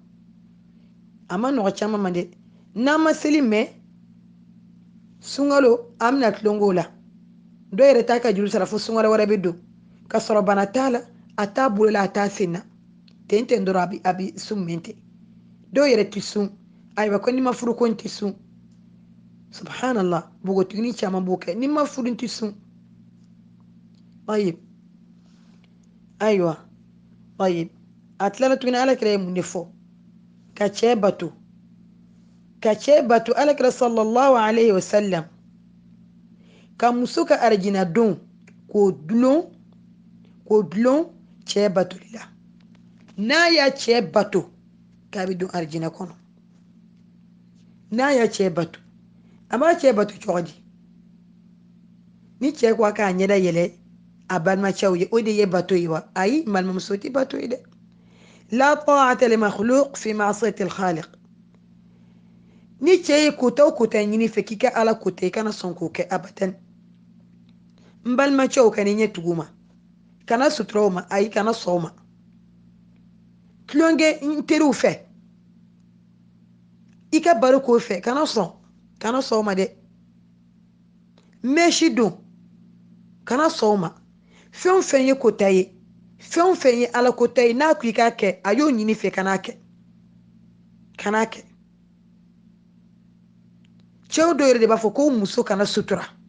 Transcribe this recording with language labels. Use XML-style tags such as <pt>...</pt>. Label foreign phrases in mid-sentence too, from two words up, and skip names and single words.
<bm>ma dɛ n'an ma seli mɛn sunkalo an bɛna tulonko la dɔw yɛrɛ t'a ka juru sara fo sunkalo wɛrɛ bɛ don ka sɔrɔ bana t'a la a t'a bolo la a t'a sen na ten dɔrɔn a bɛ sun mɛn ten dɔw yɛrɛ tɛ sun ayiwa ko ni ma furu ko n tɛ sun subhanallah bogotigini caman b'o kɛ ni ma furu n tɛ sun ayiwa a tilala tuguni alakira ye mun de fɔ ka cɛ bato alakira</bm> <ar>صلى الله عليه وسلم</ar> <bm>ka muso ka arijina don k'o dulon cɛ batoli la n'a y'a cɛ bato k'a bɛ don arijina kɔnɔ n'a y'a cɛ bato a b'a cɛ bato cogo di ni cɛ ko a k'a ɲɛda yɛlɛ a balimacɛw ye o de ye bato ye wa ayi balimamuso tɛ bato ye dɛ</bm> <ar>لا طاعة لمخلوق في معصية الخالق</ar> <bm>ni cɛ ye kota o kota ɲini fɛ k'i ka ala kota i kana sɔn k'o kɛ abadan n balimacɛw kana i ɲɛ tugu ma kana sutura o ma ayi kana sɔn o ma tulonkɛ n teriw fɛ i ka baro k'o fɛ kana sɔn o ma dɛ mɛsi don kana sɔn o ma fɛn o fɛn ye kota ye fɛn o fɛn ye ala kota ye n'a ko i k'a kɛ a y'o ɲini fɛ kan'a kɛ cɛw dɔw yɛrɛ de b'a fɔ ko muso kana sutura</bm>